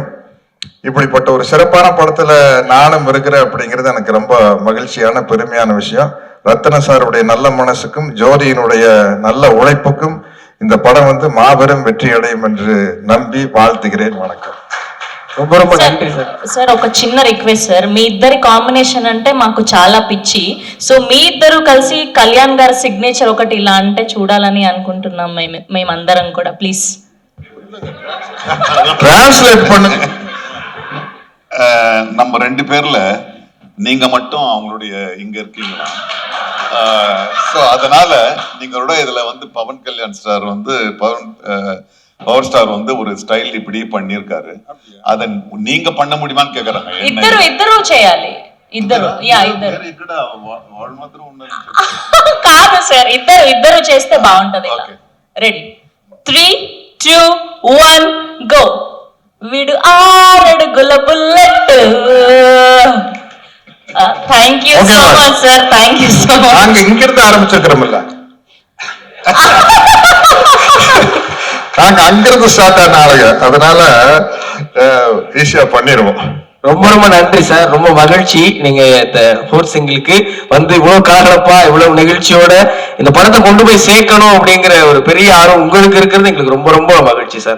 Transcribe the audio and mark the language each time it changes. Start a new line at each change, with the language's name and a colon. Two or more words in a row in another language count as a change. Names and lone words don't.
Tamil: இப்படிப்பட்ட ஒரு சிறப்பான படத்துல நானும் இருக்கிறேன் அப்படிங்கிறது எனக்கு ரொம்ப மகிழ்ச்சியான பெருமையான விஷயம். ரத்தன சாருடைய நல்ல மனசுக்கும் ஜோதியினுடைய நல்ல உழைப்புக்கும் இந்த படம் வந்து மாபெரும் வெற்றி அடையும் என்று நம்பி வாழ்த்துகிறேன். வணக்கம். ரொம்ப ரொம்ப நன்றி సార్.
Telugu: సార్ ఒక చిన్న రిక్వెస్ట్ సార్, మీ ఇద్దరి కాంబినేషన్ అంటే మాకు చాలా పిచ్చి. సో మీ ఇద్దరు కలిసి కళ్యాణ్ గారి సిగ్నేచర్ ఒకటి ఇలా అంటే చూడాలని అనుకుంటున్నాం మేమందరం కూడా. ప్లీజ్
Tamil: டிரான்ஸ்லேட் பண்ணுங்க. நம்ம 2 பேர்ல நீங்க மட்டும் அவங்களுடைய இங்க இருக்கீங்களா? ஸோ அதனால நீங்களோட இதுல வந்து பவன் கல்யாண் ஸ்டார் வந்து பவர் ஸ்டார் வந்து ஒரு ஸ்டைல் இப்படி பண்ணிருக்காரு. அத நீங்க பண்ண முடியுமான்னு கேக்குறாங்க.
Telugu: ఇద్దరు చేయాలి. ఇద్దరు ఇక్కడ వాళ్ళు మాత్రం ఉన్నారు కాదు సార్, ఇద్దరు చేస్తే బాగుంటది.
English: Ready 3, 2, 1 go.
Telugu: వీడు 6 అడుగుల బుల్లెట్.
English: Thank you so much sir, thank you so much.
Tamil: நாங்க இங்கிருந்து ஆரம்பிச்சிருக்கிறோம்ல, நாங்க அங்கிருந்து ஸ்டார்ட் ஆன ஆளுங்க. அதனால ஈஸியா பண்ணிடுவோம். ரொம்ப ரொம்ப நன்றி சார். ரொம்ப மகிழ்ச்சி நீங்க இந்த 4th சிங்கிளுக்கு வந்து இவ்வளவு காரணப்பா இவ்வளவு நிகழ்ச்சியோட இந்த படத்தை கொண்டு போய் சேர்க்கணும் அப்படிங்கிற ஒரு பெரிய ஆர்வம் உங்களுக்கு இருக்கிறது எங்களுக்கு ரொம்ப ரொம்ப மகிழ்ச்சி சார்.